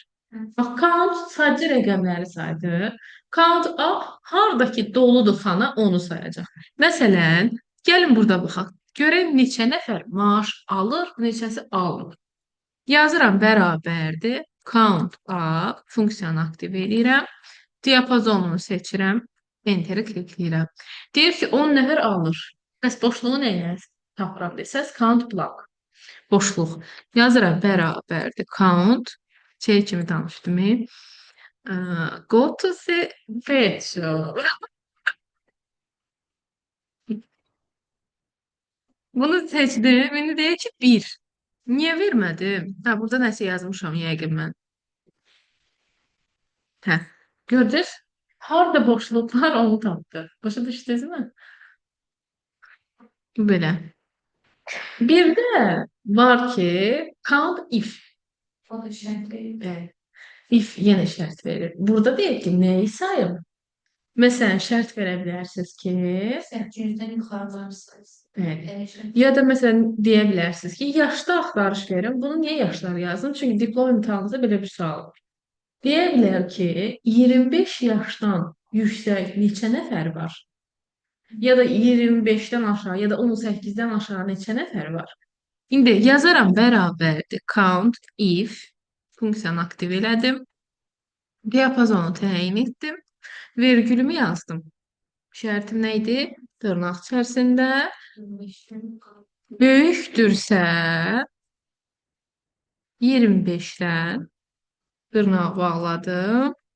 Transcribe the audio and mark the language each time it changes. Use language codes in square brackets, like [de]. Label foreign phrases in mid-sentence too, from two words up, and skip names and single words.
[az] Bax, count sadəcə rəqəmləri saydı. Count A hardakı doludur xana onu sayacaq. Məsələn, gəlin burada baxaq. Görək neçə nəfər maaş alır, neçəsi almır. Yazıram bərabərdir. Count A funksiyanı aktiv edirəm. Diapazonumu seçirəm. Enter-i klikləyirəm. Deyir ki, 10 nəfər alır. Bəs boşluğu nəyə tapıram desəz, [en] count block. [az] Boşluq. Yazıram bərabərdir. Count. Şey kimi danışdım. [en] Go to the page. [az] Bunu seçdim. İndi deyir ki, 1. Niyə vermədim? Hə, burada nəsə yazmışam yəqin mən. Hə, gördünüz? Harda boşluq var onu tapdı. Başa düşdünüzmü? Belə. Bir də var ki, [en] count if. [az] O da şərtli. Bəli. If yenə şərt verir. Burada deyək ki, nəyi sayım? Məsələn, şərt verə bilərsiniz ki, [tr] 800'den yukarı varsanız. evet. Evet. [az] Ya da məsələn deyə bilərsiniz ki, yaşda axtarış verin. Bunu niyə yaşlar yazdım? Çünki diplom imtahanınızda belə bir sual var. Deyə bilər ki, 25 yaşdan yüksək neçə nəfər var? Ya da 25-dən aşağı ya da 18-dən aşağı neçə nəfər var? İndi yazaram bərabərdir. Count if funksiyanı aktiv elədim. Diapazonu təyin etdim. Vergülümü yazdım. Şərtim nə idi? Dırnaq içərisində [tr] 25'ten yukarı. [az] böyükdürsə 25-dən dırnağı bağladım.